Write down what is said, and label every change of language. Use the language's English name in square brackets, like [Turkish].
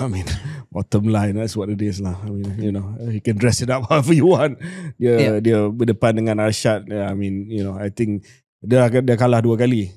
[English] I mean, bottom line, that's what it is lah. I mean, you know, you can dress it up however you want. [Malay] Dia berdepan dengan Arsyad. [English] I mean, you know, I think [Malay] dia kalah 2 kali.